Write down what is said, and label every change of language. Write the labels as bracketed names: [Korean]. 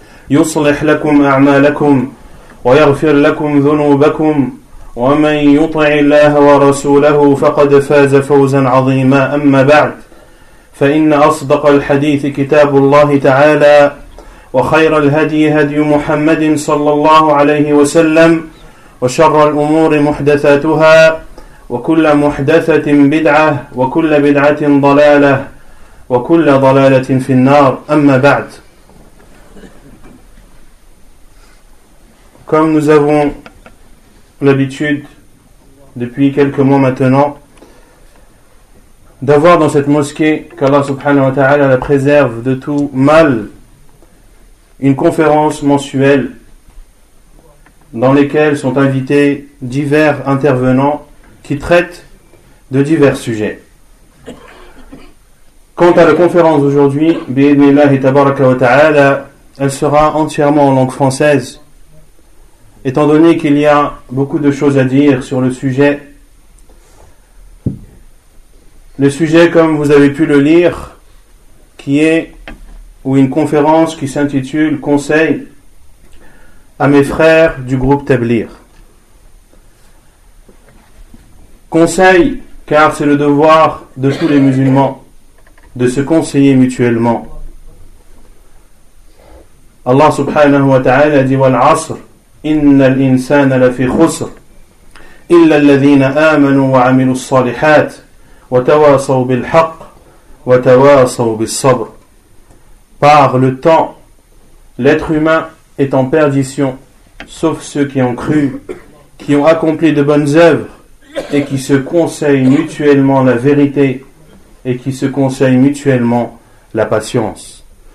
[Arabic] يصلح لكم أعمالكم ويغفر لكم ذنوبكم ومن يطع الله ورسوله فقد فاز فوزا عظيما أما بعد فإن أصدق الحديث كتاب الله تعالى وخير الهدي هدي محمد صلى الله عليه وسلم وشر الأمور محدثاتها وكل محدثة بدعة وكل بدعة ضلالة وكل ضلالة في النار أما بعد. [French] Comme nous avons l'habitude depuis quelques mois maintenant d'avoir dans cette mosquée, qu'Allah subhanahu wa ta'ala la préserve de tout mal, une conférence mensuelle dans laquelle sont invités divers intervenants qui traitent de divers sujets. Quant à la conférence d'aujourd'hui, bi'idhnillah et tabaraka wa ta'ala, elle sera entièrement en langue française. Étant donné qu'il y a beaucoup de choses à dire sur le sujet comme vous avez pu le lire, qui est, ou une conférence qui s'intitule « Conseil à mes frères du groupe Tablir ». Conseil, car c'est le devoir de tous les musulmans de se conseiller mutuellement. Allah subhanahu wa ta'ala dit « [Arabic] Wal asr ». إن الإنسان لفي خسر إلا الذين آمنوا وعملوا الصالحات وتواصوا بالحق وتواصوا بالصبر. [French] Par le temps, l'être humain est en perdition, sauf ceux qui ont cru, qui ont accompli de bonnes œuvres et qui se conseillent mutuellement la vérité et qui se conseillent mutuellement la patience.